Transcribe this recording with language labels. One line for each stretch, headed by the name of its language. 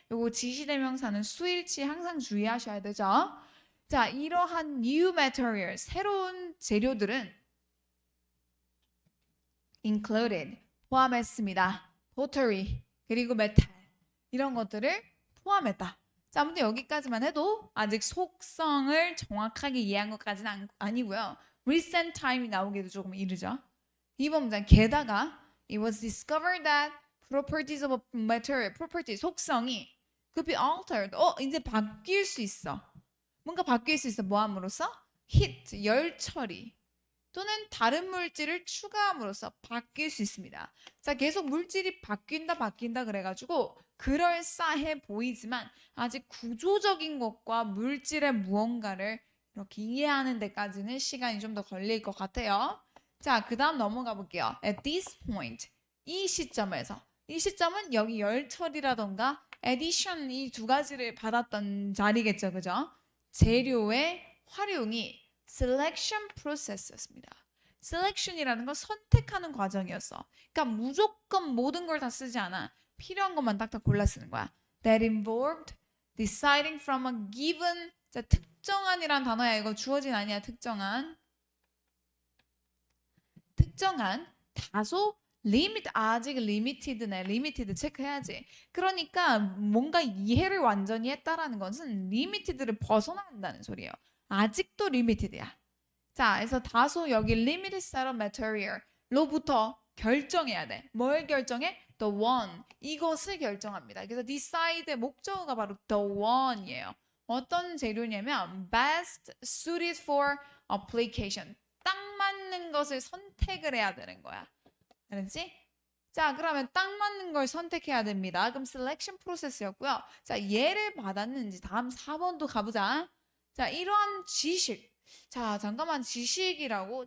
Korean: 요거 지시대명사는 수일치 항상 주의하셔야 되죠. 자, 이러한 new material, 새로운 재료들은 included, 포함했습니다. pottery, 그리고 메탈, 이런 것들을 포함했다. 자, 아무튼 여기까지만 해도 아직 속성을 정확하게 이해한 것까지는 아니고요. recent time이 나오기도 조금 이르죠. 이번 문장, 게다가
English: it was discovered that properties of a material, property,
Korean: 속성이
English: could be altered.
Korean: 이제 바뀔 수 있어. 뭔가 바뀔 수 있어. 뭐 함으로써? heat, 열 처리 또는 다른 물질을 추가함으로써 바뀔 수 있습니다. 자, 계속 물질이 바뀐다 그래가지고 그럴싸해 보이지만 아직 구조적인 것과 물질의 무언가를 이렇게 이해하는 데까지는 시간이 좀 더 걸릴 것 같아요. 자, 그 다음 넘어가 볼게요.
English: At this point,
Korean: 이 시점에서, 이 시점은 여기 열처리라던가 addition 이 두 가지를 받았던 자리겠죠, 그죠? 재료의 활용이
English: selection process
Korean: 였습니다. selection이라는 건 선택하는 과정이었어. 그러니까 무조건 모든 걸 다 쓰지 않아. 필요한 것만 딱딱 골라 쓰는 거야.
English: That involved deciding from a given,
Korean: 자, 특정한이란 단어야. 이거 주어진 아니야. 특정한 다소 아직 limited네. limited 체크해야지. 그러니까 뭔가 이해를 완전히 했다라는 것은 limited를 벗어난다는 소리예요. 아직도 limited야. 자, 그래서 다소 여기
English: limited set of material
Korean: 로부터 결정해야 돼. 뭘 결정해? The one. 이것을 결정합니다. 그래서 decide의 목적어가 바로 the one이에요. 어떤 재료냐면
English: best suited for application.
Korean: 딱 맞는 것을 선택을 해야 되는 거야. 알았지? 자, 그러면 딱 맞는 걸 선택해야 됩니다. 그럼 selection process였고요. 자, 예를 받았는지 다음 4번도 가보자. 자, 이러한 지식. 자, 잠깐만 지식이라고?